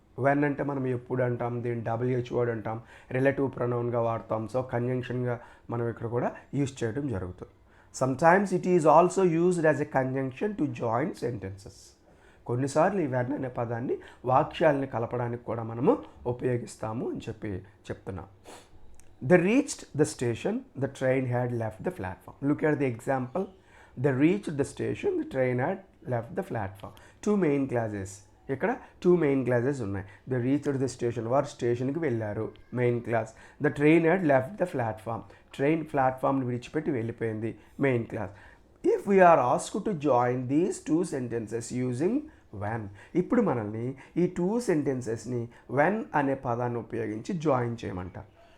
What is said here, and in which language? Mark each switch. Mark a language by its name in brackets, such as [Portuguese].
[Telugu] When అంటే మనం ఎప్పుడు అంటాం, దీన్ని WH వర్డ్ అంటాం, రిలేటివ్ ప్రొనౌన్గా వాడతాం. సో కంజంక్షన్గా మనం ఇక్కడ కూడా యూజ్ చేయడం జరుగుతుంది. [English] Sometimes it is also used as a conjunction to join sentences. [Telugu] కొన్నిసార్లు ఈ వెన్ అనే పదాన్ని వాక్యాలని కలపడానికి కూడా మనము ఉపయోగిస్తాము అని చెప్తున్నాం. [English] They reached the station, the train had left the platform. Look at the example. They reached the station, the train had left the platform. 2 main classes. [Telugu] ఇక్కడ 2 మెయిన్ క్లాసెస్ ఉన్నాయి. [English] they reached the station, [Telugu] వారు స్టేషన్కి వెళ్ళారు, main class. [English] the train had left the platform, [Telugu] train ప్లాట్ఫామ్ని విడిచిపెట్టి వెళ్ళిపోయింది, [English] Main clause. If we are asked to join these 2 sentences using when. [Telugu] ఇప్పుడు మనల్ని ఈ 2 సెంటెన్సెస్ని వెన్ అనే పదాన్ని ఉపయోగించి జాయిన్ చేయమంటారు.